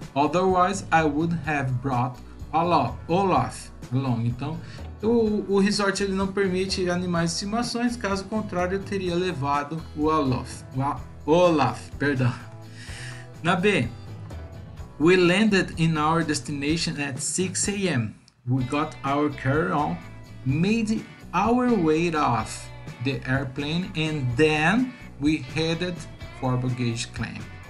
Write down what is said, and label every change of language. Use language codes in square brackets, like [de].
[en] Otherwise, I would have brought Olaf along. Então, [pt] O resort ele não permite animais de estimações, caso contrário eu teria levado o Olaf, perdão. [en] Na B, we landed in our destination at 6 a.m. We got our carry-on, made our way off the airplane and then we headed for baggage claim.